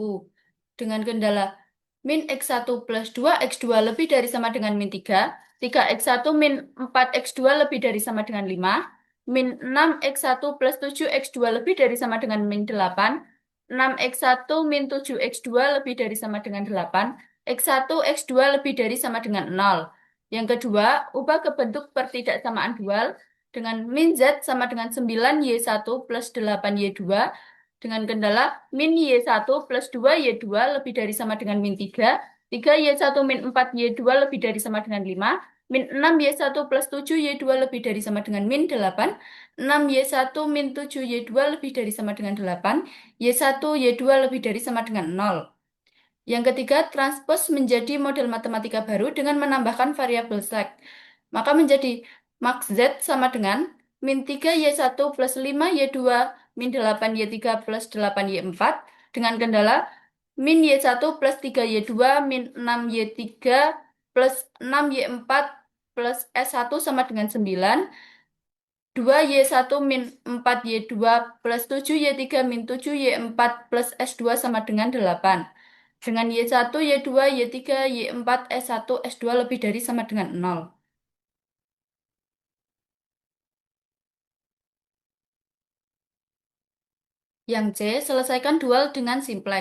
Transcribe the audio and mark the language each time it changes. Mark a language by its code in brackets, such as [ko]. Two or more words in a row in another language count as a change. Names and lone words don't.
[id] Dengan kendala min X1 plus 2X2 lebih dari sama dengan min 3, 3X1 min 4X2 lebih dari sama dengan 5, min 6X1 plus 7X2 lebih dari sama dengan min 8, 6X1 min 7X2 lebih dari sama dengan 8, X1 X2 lebih dari sama dengan 0. Yang kedua, ubah ke bentuk pertidaksamaan dual dengan min Z sama dengan 9Y1 plus 8Y2 dengan kendala min Y1 plus 2Y2 lebih dari sama dengan min 3, 3Y1 min 4Y2 lebih dari sama dengan 5, min 6Y1 plus 7Y2 lebih dari sama dengan min 8, 6Y1 min 7Y2 lebih dari sama dengan 8, Y1 Y2 lebih dari sama dengan 0. Yang ketiga, transpose menjadi model matematika baru dengan menambahkan variabel slack. Maka menjadi max Z sama dengan min 3Y1 plus 5Y2 min 8Y3 plus 8Y4 dengan kendala min Y1 plus 3Y2 min 6Y3 plus 6Y4 plus S1 sama dengan 9, 2Y1 min 4Y2 plus 7Y3 min 7Y4 plus S2 sama dengan 8. Dengan Y1, Y2, Y3, Y4, S1, S2 lebih dari sama dengan 0. Yang C, selesaikan dual dengan simplex.